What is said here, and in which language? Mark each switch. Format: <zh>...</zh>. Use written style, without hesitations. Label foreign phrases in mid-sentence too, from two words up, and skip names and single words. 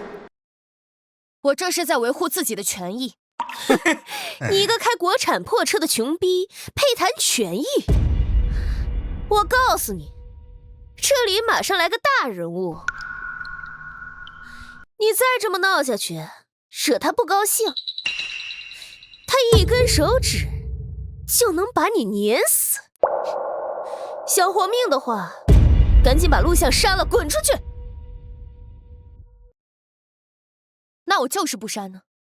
<zh>我這是在維護自己的權益。你一個開國產破車的窮逼，配談權益？我告訴你，這裡馬上來個大人物，你再這麼鬧下去，惹他不高興，他一根手指就能把你碾死。想活命的話，趕緊把錄像刪了，滾出去！那我就是不删呢。</zh>